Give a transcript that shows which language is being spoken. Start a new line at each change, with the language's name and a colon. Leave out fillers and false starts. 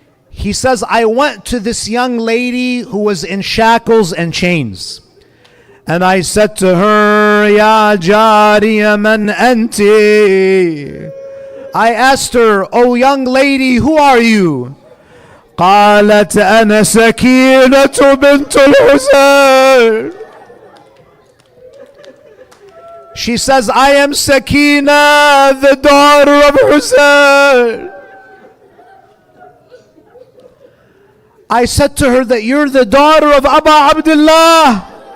English: He says, I went to this young lady who was in shackles and chains. And I said to her,
Arabic: Ya Jariya man anti.
English: I asked her, oh young lady, who are you?
Arabic: قالت أنا سكينة بنت الحسين.
English: She says, I am Sakina, the daughter of Hussain. I said to her that you're the daughter of Abu Abdullah.